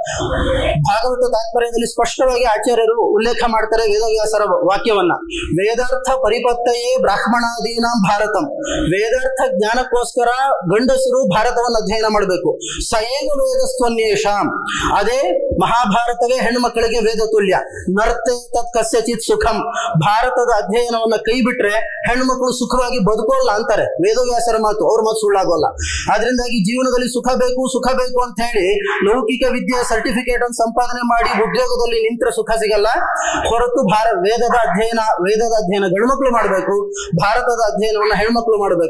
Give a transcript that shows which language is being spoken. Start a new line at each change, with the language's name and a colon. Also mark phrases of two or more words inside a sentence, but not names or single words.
Kannada: ಭಾಗವತ ತಾತ್ಪರ್ಯದಲ್ಲಿ ಸ್ಪಷ್ಟವಾಗಿ ಆಚಾರ್ಯರು ಉಲ್ಲೇಖ ಮಾಡ್ತಾರೆ ವೇದವ್ಯಾಸರ ವಾಕ್ಯವನ್ನ,
Sanskrit: ವೇದಾರ್ಥ ಪರಿಪತ್ತಯೇ ಬ್ರಾಹ್ಮಣಾದೀನಾಂ ಭಾರತಂ.
Kannada: ವೇದಾರ್ಥ ಜ್ಞಾನಕ್ಕೋಸ್ಕರ ಗಂಡಸರು ಭಾರತವನ್ನು ಅಧ್ಯಯನ ಮಾಡಬೇಕು.
Sanskrit: ಸಯೇವ ವೇದಸ್ತ್ವನ್ಯೇಷಾಂ,
Kannada: ಅದೇ ಮಹಾಭಾರತವೇ ಹೆಣ್ಣು ಮಕ್ಕಳಿಗೆ ವೇದ ತುಲ್ಯ.
Sanskrit: ನರ್ತೆ ತತ್ ಕಸ್ಯಚಿತ್ ಸುಖಂ.
Kannada: ಭಾರತದ ಅಧ್ಯಯನವನ್ನ ಕೈ ಬಿಟ್ರೆ ಹೆಣ್ಣು ಮಕ್ಕಳು ಸುಖವಾಗಿ ಬದುಕೋಲ್ಲ ಅಂತಾರೆ ವೇದವ್ಯಾಸರ ಮಾತು, ಅವ್ರ ಮಾತು ಸುಳ್ಳಾಗೋಲ್ಲ. ಆದ್ರಿಂದಾಗಿ ಜೀವನದಲ್ಲಿ ಸುಖ ಬೇಕು ಅಂತ ಹೇಳಿ ಲೌಕಿಕ ವಿದ್ಯೆ ಸರ್ಟಿಫಿಕೇಟ್ ಅನ್ನು ಸಂಪಾದನೆ ಮಾಡಿ ಉದ್ಯೋಗದಲ್ಲಿ ನಿಂತರೆ ಸುಖ ಸಿಗಲ್ಲ. ಹೊರತು ವೇದದ ಅಧ್ಯಯನ ಗಂಡು ಮಕ್ಕಳು ಮಾಡಬೇಕು, ಭಾರತದ ಅಧ್ಯಯನವನ್ನ ಹೆಣ್ಮಕ್ಳು ಮಾಡಬೇಕು.